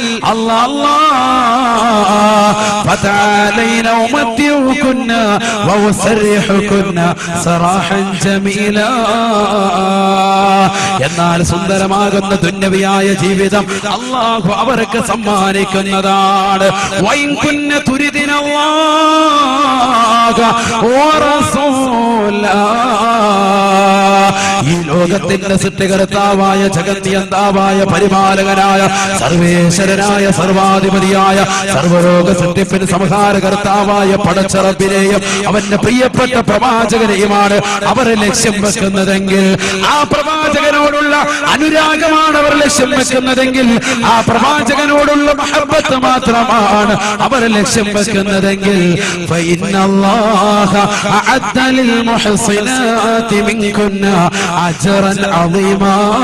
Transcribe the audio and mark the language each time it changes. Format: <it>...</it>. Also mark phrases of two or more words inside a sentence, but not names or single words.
<ml>എന്നാൽ സുന്ദരമാകുന്ന ദുന്യവിയായ ജീവിതം അല്ലാഹു അവർക്ക് സമ്മാനിക്കുന്നതാണ്.</ml> <ar>وإن كن تردن الله ورسوله,</ar> <ml>ഈ ലോകത്തിന്റെ സൃഷ്ടികർത്താവായ ജഗന്നിയന്താവായ പരിപാലകനായ സർവേശ്വരനായ സർവാധിപതിയായ സർവരോഗ സൃഷ്ടിപ്പിന് സംഹാരകർത്താവായ പടച്ചറബിനെയും അവന്റെ പ്രിയപ്പെട്ട പ്രവാചകനെയുമാണ് അവർ ലക്ഷ്യം വെക്കുന്നതെങ്കിൽ, ആ പ്രവാചകനോടുള്ള അനുരാഗമാണ് അവർ ലക്ഷ്യം വെക്കുന്നതെങ്കിൽ, ആ പ്രവാചകനോടുള്ള മഹബ്ബത്ത് മാത്രമാണ് അവർ ലക്ഷ്യം വെക്കുന്നതെങ്കിൽ,</ml> <ar>فإن الله أعد للمحسنات منكن أجرا عظيما.</ar>